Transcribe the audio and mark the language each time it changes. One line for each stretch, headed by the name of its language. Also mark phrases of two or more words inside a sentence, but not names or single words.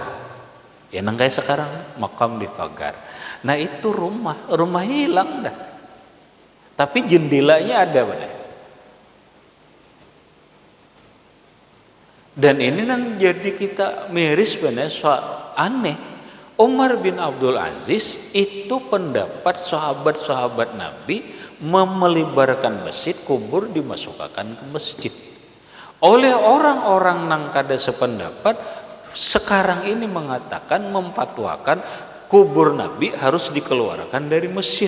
Banjar: Ya nang kayak sekarang makam dipagar. Nah itu rumahnya hilang dah. Tapi jendelanya ada benar. Dan ini nang jadi kita miris benar, soal aneh.
Indonesian: Umar bin Abdul Aziz itu pendapat sahabat-sahabat Nabi memelibarkan masjid, kubur dimasukkan ke masjid.
Banjar: Oleh orang-orang nang kada sependapat sekarang ini mengatakan, memfatwakan kubur Nabi harus dikeluarkan dari masjid.